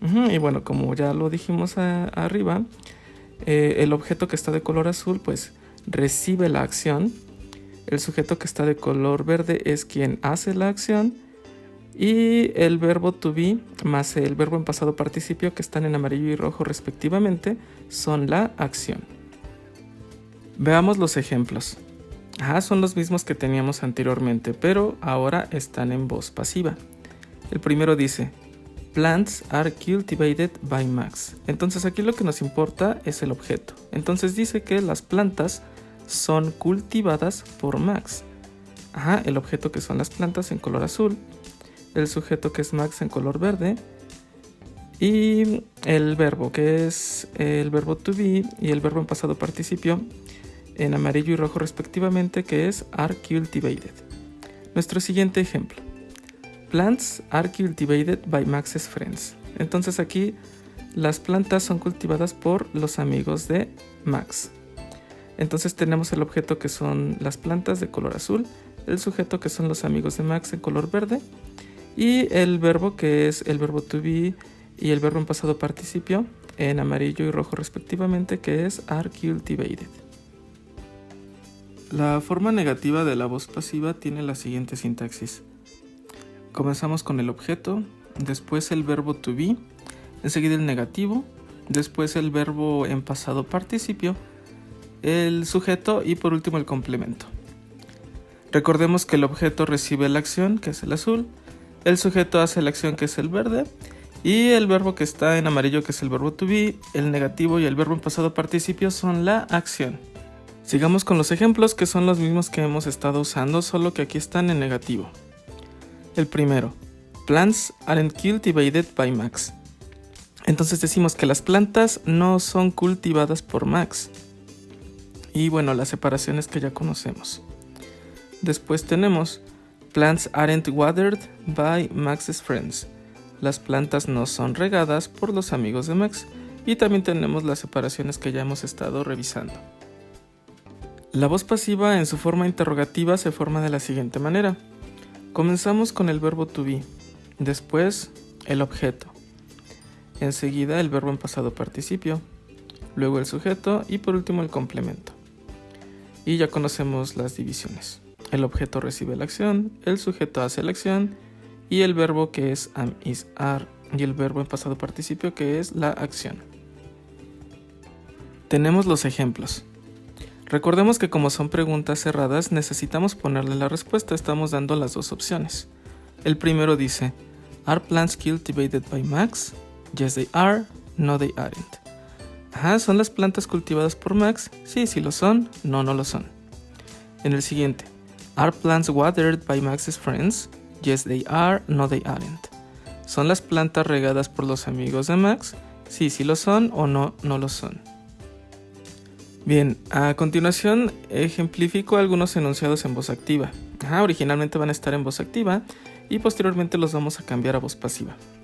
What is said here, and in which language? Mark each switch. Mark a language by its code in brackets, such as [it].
[es] Y bueno, como ya lo dijimos arriba, el objeto que está de color azul pues recibe la acción, el sujeto que está de color verde es quien hace la acción y el verbo to be más el verbo en pasado participio que están en amarillo y rojo respectivamente son la acción. Veamos los ejemplos. Son los mismos que teníamos anteriormente, pero ahora están en voz pasiva. El primero dice, [en] plants are cultivated by Max. [es] Entonces aquí lo que nos importa es el objeto. Entonces dice que las plantas son cultivadas por Max. El objeto que son las plantas en color azul, el sujeto que es Max en color verde y el verbo que es el verbo to be y el verbo en pasado participio en amarillo y rojo respectivamente que es [en] are cultivated. [es] Nuestro siguiente ejemplo. [en] Plants are cultivated by Max's friends. [es] Entonces aquí las plantas son cultivadas por los amigos de Max. Entonces tenemos el objeto que son las plantas de color azul, el sujeto que son los amigos de Max en color verde y el verbo que es el verbo to be y el verbo en pasado participio en amarillo y rojo respectivamente que es [en] are cultivated. [es] La forma negativa de la voz pasiva tiene la siguiente sintaxis. Comenzamos con el objeto, después el verbo to be, enseguida el negativo, después el verbo en pasado participio, el sujeto y por último el complemento. Recordemos que el objeto recibe la acción, que es el azul, el sujeto hace la acción, que es el verde, y el verbo que está en amarillo, que es el verbo to be, el negativo y el verbo en pasado participio son la acción. Sigamos con los ejemplos que son los mismos que hemos estado usando, solo que aquí están en negativo. El primero, [en] plants aren't cultivated by Max. [es] Entonces decimos que las plantas no son cultivadas por Max. Y bueno, las separaciones que ya conocemos. Después tenemos, [en] plants aren't watered by Max's friends. [es] Las plantas no son regadas por los amigos de Max. Y también tenemos las separaciones que ya hemos estado revisando. La voz pasiva en su forma interrogativa se forma de la siguiente manera. Comenzamos con el verbo to be, después el objeto, enseguida el verbo en pasado participio, luego el sujeto y por último el complemento. Y ya conocemos las divisiones. El objeto recibe la acción, el sujeto hace la acción y el verbo que es am, is, are y el verbo en pasado participio que es la acción. Tenemos los ejemplos. Recordemos que como son preguntas cerradas necesitamos ponerle la respuesta, estamos dando las dos opciones. El primero dice, [en] ¿Are plants cultivated by Max? Yes they are, no they aren't. [es] ¿Son las plantas cultivadas por Max? Sí, sí lo son, no, no lo son. En el siguiente, [en] ¿Are plants watered by Max's friends? Yes they are, no they aren't. [es] ¿Son las plantas regadas por los amigos de Max? Sí, sí lo son o no, no lo son. Bien, a continuación ejemplifico algunos enunciados en voz activa. Originalmente van a estar en voz activa y posteriormente los vamos a cambiar a voz pasiva.